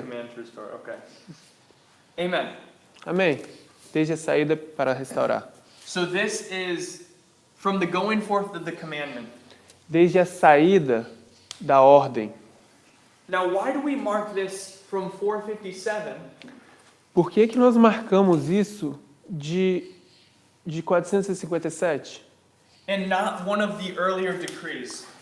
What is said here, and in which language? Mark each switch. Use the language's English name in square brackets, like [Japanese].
[English] command to restore. Okay. Amen. [Portuguese] Amém. Desde a saída para restaurar. [English] So this is from the going forth of the commandment. [Portuguese] Desde a saída da ordem. [English] Now, why do we mark this from 457 [Portuguese] Por que nós marcamos isso de 457? [English] and not one of the earlier decrees?